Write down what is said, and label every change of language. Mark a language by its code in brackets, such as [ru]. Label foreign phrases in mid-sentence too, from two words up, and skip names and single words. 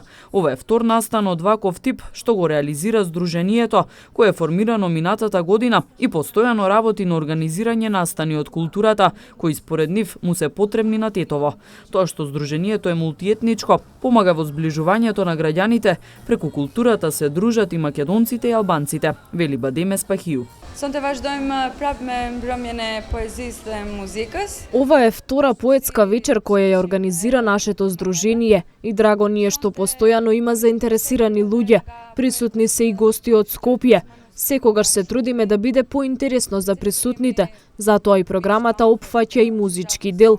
[mk] Ова е втор настан од ваков тип што го реализира здружението, кое е формирано минатата година и постојано работи на организирање настани од културата, кои според нив му се потребни на Тетово. Тоа што здружението е мултиетничко, помага во зближувањето на граѓаните, преку културата се дружат и македонците и албанците, вели Бадеме Спахију. [sq] Sonte vazhdojmë prapë me mbrëmjen e poezisë dhe muzikës. [mk] Ова е втора поетска вечер која ја организира нашето здружение и драго ни е што постојано има заинтересирани луѓе. Присутни се и гости од Скопје. Секогаш се трудиме да биде поинтересно за присутните, затоа и програмата опфаќа и музички дел.